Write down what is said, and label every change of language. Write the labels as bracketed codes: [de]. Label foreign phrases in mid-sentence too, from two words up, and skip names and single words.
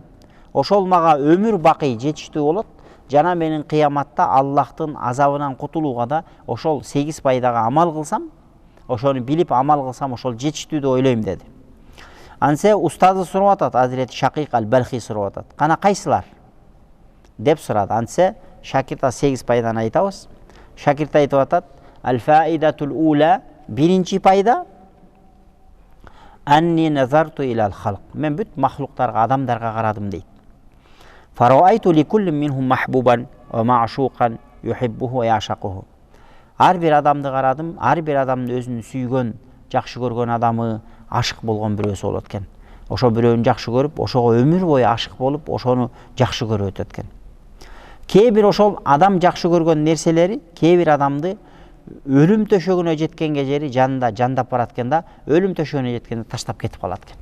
[ky] Ошол мага өмүр бакый жетиштүү болот. Жана менин кыяматта Аллахтын азабынан кутулууга да ошол 8 пайдага амал кылсам, ошону билип амал кылсам ошол жетиштүү деп ойлойм деди. Ансе устазы сурап атат, Азирети Шакик аль-Балхи сурап атат. Кана кайсылар? деп сурады. Ансе шакиртка 8 пайданы айтабыз. Шакирт айтып атат, [ar] الفائدة الأولى, [ky] биринчи пайда [ar] أني نظرت إلى الخلق. [ky] Мен бүт махлуктарга, адамдарга карадым дейт. [ar] فرأيت لكل منهم محبوبا ومعشوقا يحبه ويعشقه. [ky] Ар бир адамды карадым, ар бир адамдын өзүнүн сүйгөн, жакшы көргөн адамы, ашык болгон бирөөсү болот экен. Ошо бирөөнү жакшы көрүп, ошого өмүр бою ашык болуп, ошону жакшы көрүп өтөт экен. Кээ бир ошол адам жакшы көргөн нерселери кээ бир адамды өлүм төшөгүнө жеткенге жери жанында жандап барат экен да, өлүм төшөгүнө жеткенде таштап кетип калат экен.